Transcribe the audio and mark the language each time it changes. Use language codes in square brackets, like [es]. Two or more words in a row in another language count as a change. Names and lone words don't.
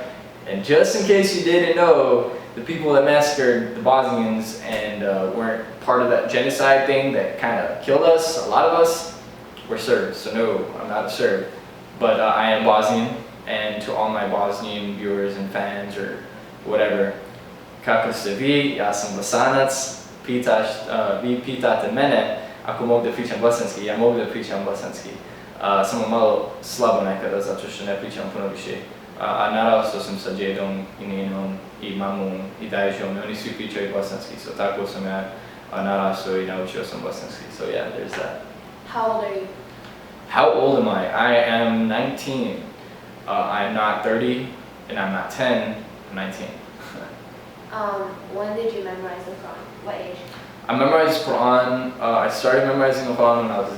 [en] And just in case you didn't know, the people that massacred the Bosnians and weren't part of that genocide thing that kind of killed us, a lot of us, were Serbs. So no, I'm not a Serb, but I am Bosnian. And to all my Bosnian viewers and fans or whatever, [bs] kako ste vi, ja sam Bosanac, vi pitate mene ako mogu da pričam bosanski, ja mogu da pričam bosanski. Samo malo slabo nekada, zato što ne pričam puno više. A narastao sam sa djedom i ninom i mamom i dajžom, oni svi pričaju bosanski, so tako sam ja narastao i naučio sam bosanski. [en] So yeah, there's that. How old are you? How old am I? I am 19. I'm not 30 and I'm not 10, I'm 19. When did you memorize the Quran? What age? I memorized Quran, I started memorizing the Quran when I was 9.